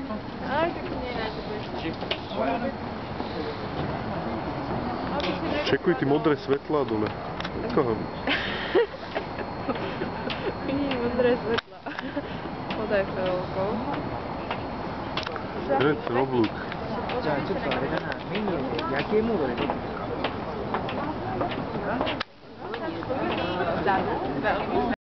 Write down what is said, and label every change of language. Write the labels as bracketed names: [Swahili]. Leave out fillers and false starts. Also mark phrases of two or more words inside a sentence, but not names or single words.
[Slovak] Ale tak to nie je najlepšie. Čekuj ty modré svetlá dole. Koho? Vidím modré svetla. Pod Eiffelovkou. To je ten oblúk. [Japanese] じゃあちょっとあれだな、メニューで夜景モードで撮ってみるか。